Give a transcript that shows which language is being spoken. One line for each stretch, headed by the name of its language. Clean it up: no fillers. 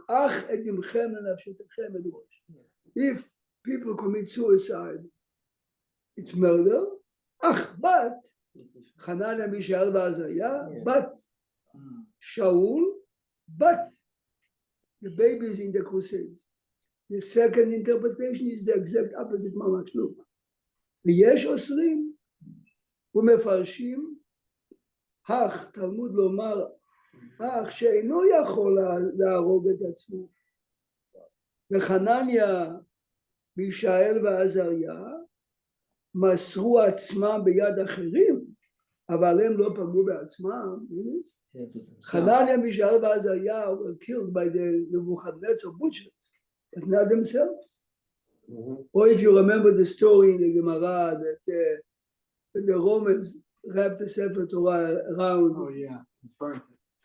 Hebrew: Ach et imchem lenafshetechem et rosh.
English: If people commit suicide, it's murder. Ach, but Hananiah, Mishael, Azariah, but Shaul, but the babies in the Crusades. The second interpretation is the exact opposite,
Hebrew: ממש לא. ויש אוסרים ומפרשים, אך תלמוד לומר, אך שאינו יכול להרוג את עצמו. וחנניה, מישאל ועזריה מסרו עצמם ביד אחרים, אבל הם לא פגעו בעצמם.
English: חנניה, מישאל ועזריה were killed by the Nebuchadnezzar butchers, but not themselves. Or if you remember the story in the Gemara that the Romans wrapped the Sefer Torah around. Oh, yeah. Burnt it.